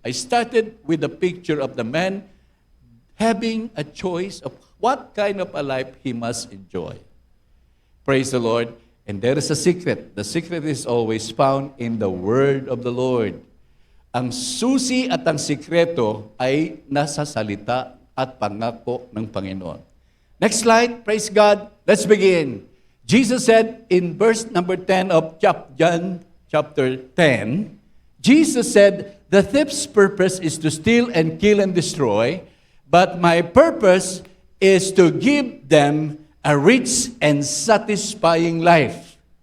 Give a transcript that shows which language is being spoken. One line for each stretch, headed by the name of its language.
English: I started with a picture of the man having a choice of what kind of a life he must enjoy. Praise the Lord. And there is a secret. The secret is always found in the word of the Lord.
Filipino: Ang susi at ang sikreto ay nasa salita at pangako ng Panginoon.
English: Next slide. Praise God. Let's begin. Jesus said in verse number 10 of John chapter 10, Jesus said, "The thief's purpose is to steal and kill and destroy, but my purpose is to give them a rich and satisfying life."